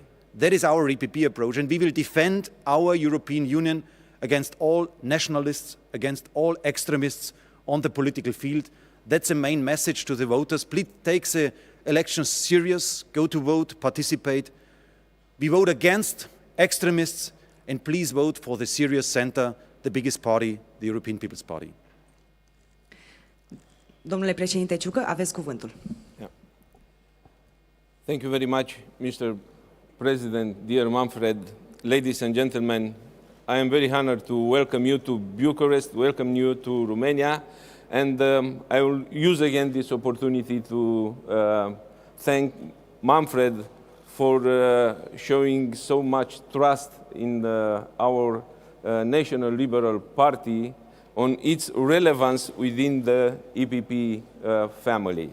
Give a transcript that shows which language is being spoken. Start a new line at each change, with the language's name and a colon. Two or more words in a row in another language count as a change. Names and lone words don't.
English: That is our EPP approach, and we will defend our European Union against all nationalists, against all extremists on the political field. That's the main message to the voters. Please take the elections serious, go to vote, participate. We vote against extremists, and please vote for the serious center, the biggest party, the European People's Party.
Romanian: Domnule președinte Ciucă, aveți cuvântul.
English: Yeah. Thank you very much, Mr. President, dear Manfred, ladies and gentlemen. I am very honored to welcome you to Bucharest, welcome you to Romania, and I will use again this opportunity to thank Manfred for showing so much trust in our National Liberal Party on its relevance within the EPP family.